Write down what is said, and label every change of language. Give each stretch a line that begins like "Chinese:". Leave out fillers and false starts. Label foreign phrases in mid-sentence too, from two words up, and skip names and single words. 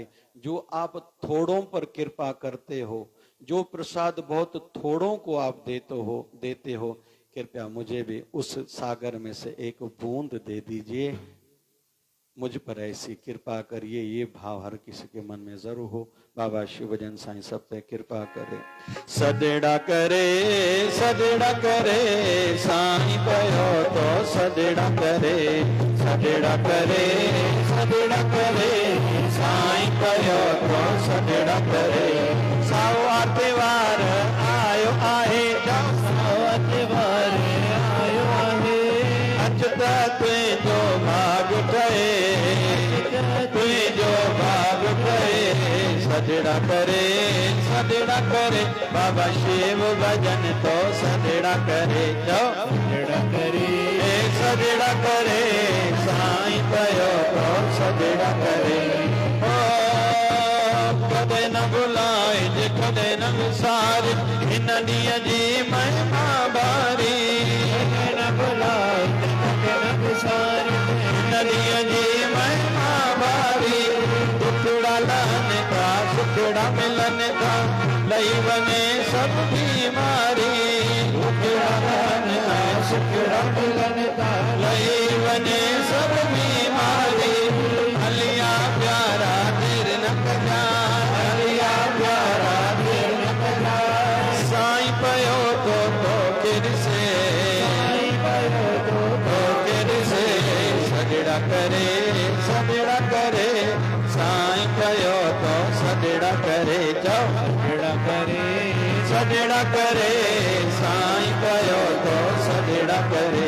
Hindi: जो आप थोड़ों पर कृपा करते हो, जो प्रसाद बहुत थोड़ों को आप देते हो, कृपया मुझे भी उस सागर में से एक बूंद दे दीजिए। मुझ पर ऐसी कृपा करिए, ये भाव हर किसी के मन में जरूर हो। बाबा शिवभजन साईं सब पे कृपा करे।
Sindhi: सदेड़ा करे साईं पयो तो सदेड़ा करे साईं पयो तो सदेड़ा करे। सावा त्योहार आयो आहे, सावा त्योहार आयो आहे। अचता तुझो भाग ठहे, तुझो भाग ठहे। सदेड़ा करे बाबा शिव भजन तो सदेड़ा करे। जाओ सदेड़ा करे साईं पयो तो सदेड़ा करे। ओ कदे न बुलाए जे कदे न विसारे, इन ॾींहं जी महिमा बारी। न बुलाए कदे न विसारे, इन ॾींहं जी महिमा बारी। टुकड़ा लहन का सुखड़ा मिलन का, लई वने सब बीमारी। टुकड़ा लहन का सुखड़ा मिलन का, लई वने सब बीमारी। हलिया प्यारा देर न कजा, हलिया प्यारा देर न कजा। साईं पयो तो किरसे, साईं पयो तो किरसे। सदेड़ा करे साईं पयो तो सदेड़ा करे। जाओ सदेड़ा करे साईं पयो तो सदेड़ा करे।